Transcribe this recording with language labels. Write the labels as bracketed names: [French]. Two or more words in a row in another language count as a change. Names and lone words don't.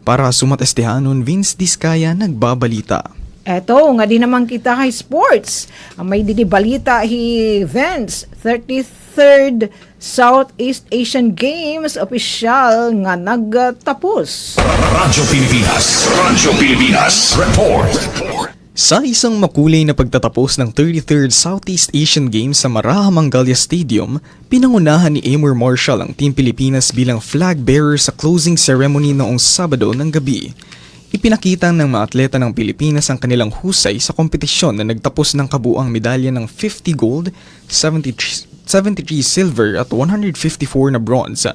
[Waray] Para sumatestihanon Vince Diskaya nagbabalita. Eto, nga di naman kita kay sports. May didibalita Vince, 33rd Southeast Asian Games official nga nagtapos. Radyo Pilipinas. Report. [Filipino] Sa isang makulay na pagtatapos ng 33rd Southeast Asian Games sa Maraha Mangalya Stadium, pinangunahan ni Amor Marshall ang Team Pilipinas bilang flag bearer sa closing ceremony noong Sabado ng gabi. Ipinakita ng mga atleta ng Pilipinas ang kanilang husay sa kompetisyon na nagtapos ng kabuang medalya ng 50 gold, 73 silver at 154 na bronze.